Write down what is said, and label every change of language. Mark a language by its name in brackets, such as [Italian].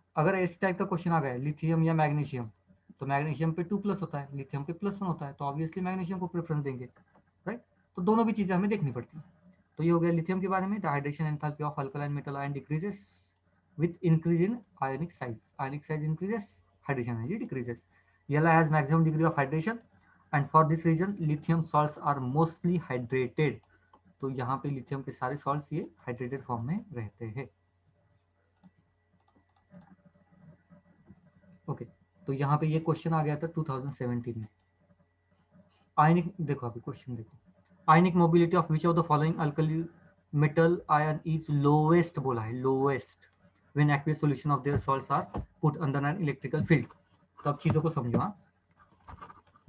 [Hindi] अगर इस टाइप का क्वेश्चन आ गया लिथियम या मैग्नीशियम, तो मैग्नीशियम पे 2+ होता है, लिथियम पे +1 होता है, तो ऑब्वियसली मैग्नीशियम को प्रेफरेंस देंगे, राइट। तो दोनों भी चीज़ें हमें देखनी पड़ती हैं। तो ये हो गया लिथियम के बारे में। [English] The hydration enthalpy of alkaline metal ion decreases with increase in ionic size. Ionic size increases, hydration energy decreases. Yellow has maximum degree of hydration, and for this reason lithium salts are mostly hydrated. [Hindi] तो यहाँ पे lithium के सारे salts ये hydrated form में रहते हैं, okay. तो यहाँ पे ये क्वेश्चन आ गया था 2017 में। आयनिक देखो, अभी क्वेश्चन देखो, [English] Ionic mobility of which of the following alkali metal ion is lowest बोला है, lowest when aqueous solution of their salts are put under an electrical field. [Hindi] तो अब चीज़ों को समझो, हाँ,